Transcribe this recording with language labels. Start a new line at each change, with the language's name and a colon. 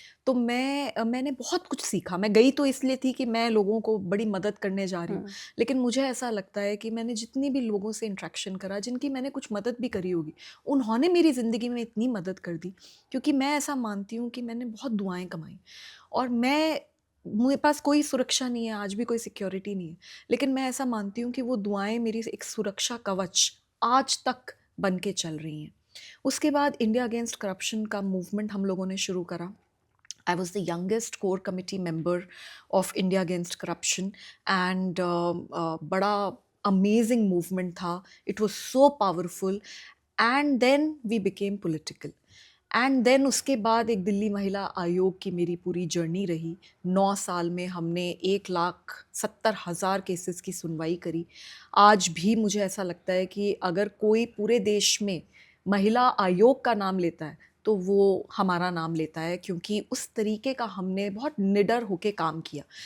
Hindi: तो मैंने बहुत कुछ सीखा। मैं गई तो इसलिए थी कि मैं लोगों को बड़ी मदद करने जा रही हूँ, लेकिन मुझे ऐसा लगता है कि मैंने जितनी भी लोगों से इंटरेक्शन करा, जिनकी मैंने कुछ मदद भी करी होगी, उन्होंने मेरी ज़िंदगी में इतनी मदद कर दी, क्योंकि मैं ऐसा मानती हूँ कि मैंने बहुत दुआएँ कमाई और मेरे पास कोई सुरक्षा नहीं है, आज भी कोई सिक्योरिटी नहीं है, लेकिन मैं ऐसा मानती हूँ कि वो दुआएँ मेरी एक सुरक्षा कवच आज तक बन के चल रही हैं। उसके बाद इंडिया अगेंस्ट करप्शन का मूवमेंट हम लोगों ने शुरू करा।
English: I was the youngest core committee member of India Against Corruption, and
Hindi: बड़ा amazing movement था.
English: It was so powerful, and then we became political.
Hindi: And then उसके बाद एक दिल्ली महिला आयोग की मेरी पूरी जर्नी रही। 9 साल में हमने 1,70,000 केसेस की सुनवाई करी। आज भी मुझे ऐसा लगता है कि अगर कोई पूरे देश में महिला आयोग का नाम लेता है, तो वो हमारा नाम लेता है, क्योंकि उस तरीके का हमने बहुत निडर होके काम किया।